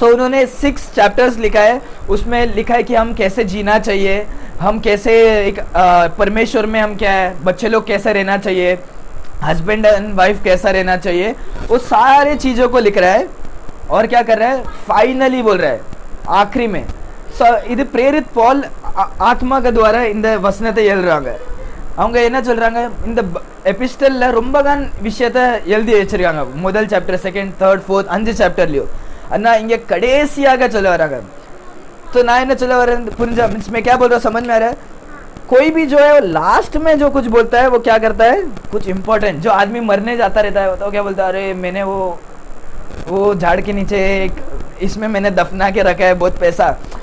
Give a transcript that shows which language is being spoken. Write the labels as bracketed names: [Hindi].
[Hindi] सो उन्होंने 6 चैप्टर्स लिखा है, उसमें लिखा है कि हम कैसे जीना चाहिए, हम कैसे एक परमेश्वर में हम क्या है, बच्चे लोग कैसे रहना चाहिए, हस्बैंड एंड वाइफ कैसा रहना चाहिए, वो सारे चीज़ों को लिख रहा है। और क्या कर रहा है, फाइनली बोल रहा है आखिरी में। [Tamil] இது பிரேரித் பால் ஆத்மாக द्वारा இந்த வசனத்தை எழுதுறாங்க. அவங்க என்ன சொல்றாங்க, இந்த எபிஸ்டல்ல ரொம்ப தான் விஷயத்தை எழுதி வச்சிருக்காங்க, முதல் சாப்டர், செகண்ட், தேர்ட், ஃபோர்த் 5 சாப்டர்லயும். அண்ணா இங்க கடைசியாக சொல்ல வராங்க. [Hindi] तो [Tamil] நான் என்ன சொல்ல வரேன் புரிஞ்சா, [Hindi] मींस मैं क्या बोल रहा हूँ समझ में आ रहा है। कोई भी जो है वो लास्ट में जो कुछ बोलता है वो क्या करता है, कुछ इंपॉर्टेंट। जो आदमी मरने जाता रहता है तो क्या बोलता है, अरे मैंने वो झाड़ के नीचे इसमें मैंने दफना के रखा है बहुत पैसा।